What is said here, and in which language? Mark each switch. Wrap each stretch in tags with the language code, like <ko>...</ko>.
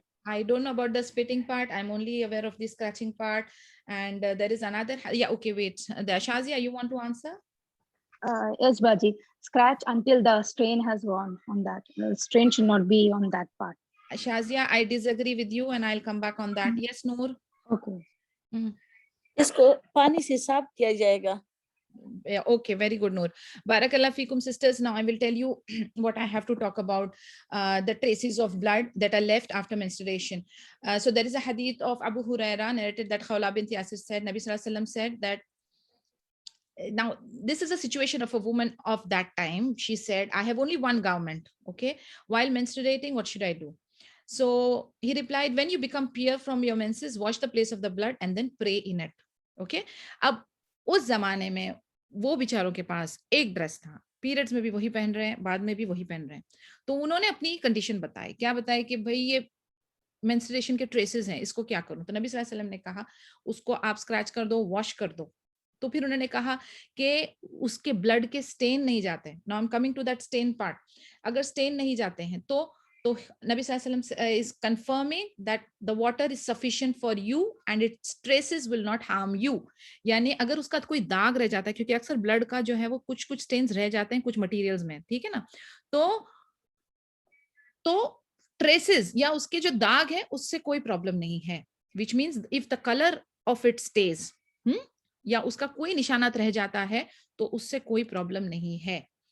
<en>I don't know about the spitting part. I'm only aware of the scratching part. And there is another. Yeah, okay, wait. The Shazia, you want to answer? Yes, Baji. Scratch until the stain has gone on that. The stain should not be on that part. Shazia, I disagree with you, and I'll come back on that. Yes, Noor? Okay.</en> <hi>इसको पानी से साफ किया जाएगा.</hi> <en>Yeah, okay, very good, Noor. Barakallah fikum, sisters. Now I will tell you what I have to talk about, the traces of blood that are left after menstruation. So there is a hadith of Abu Huraira narrated that Khawla bint Yasir said, Nabi Sallallahu Alaihi Wasallam said that, now this is a situation of a woman of that time. She said, I have only one garment, okay? While menstruating, what should I do? So he replied, when you become pure from your menses, wash the place of the blood and then pray in it. Okay.</en> <hi>अब उस जमाने में वो बिचारों के पास एक dress था, periods में भी वही पहन रहे हैं, बाद में भी वही पहन रहे हैं. तो उन्होंने अपनी कंडीशन बताई. क्या बताई कि भाई ये मेंस्ट्रुएशन के ट्रेसेस हैं, इसको क्या करूं? तो नबी सल्लल्लाहु अलैहि वसल्लम ने कहा उसको आप स्क्रैच कर दो, वॉश कर दो. तो फिर उन्होंने कहा कि उसके ब्लड के स्टेन नहीं जाते.</hi> <en>Now I am coming to that stain part.</en> <hi>अगर स्टेन नहीं जाते हैं तो</hi> <en>तो नबी सल्लल्लाहु अलैहि वसल्लम is confirming that the water is sufficient for you and its traces will not harm you.</en> <hi>यानी अगर उसका कोई दाग रह जाता है, क्योंकि अक्सर ब्लड का जो है वो कुछ कुछ स्टेन्स रह जाते हैं कुछ मटेरियल्स में, ठीक है ना, तो ट्रेसेस या उसके जो दाग है उससे कोई प्रॉब्लम नहीं है,</hi> <en>which means if the colour of it stays,</en> <hi>या उसका कोई निशानात रह जाता है तो उससे कोई प्रॉब्लम नहीं है।</hi>